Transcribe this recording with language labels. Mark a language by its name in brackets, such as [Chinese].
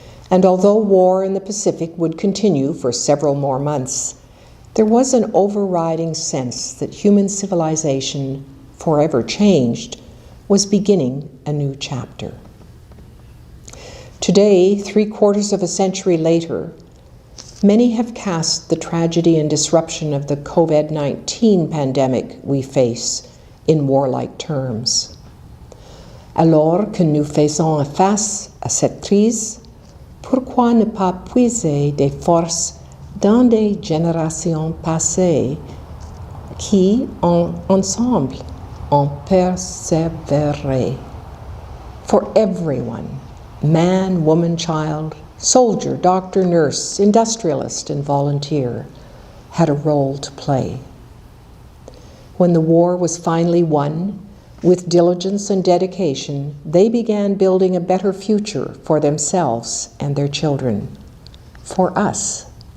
[English] And although war in the Pacific would continue for several more months, there was an overriding sense that human civilization, forever changed, was beginning a new chapter. Today, 3/4 of a century later, many have cast the tragedy and disruption of the COVID-19 pandemic we face in warlike terms. [French] Alors que nous faisons face à cette crise, pourquoi ne pas puiser des forces dans des générations passées qui, ensemble, ont persévéré? [English] For everyone, man, woman, child, soldier, doctor, nurse, industrialist, and volunteer, had a role to play. When the war was finally won, with diligence and dedication, they began building a better future for themselves and their children, for us.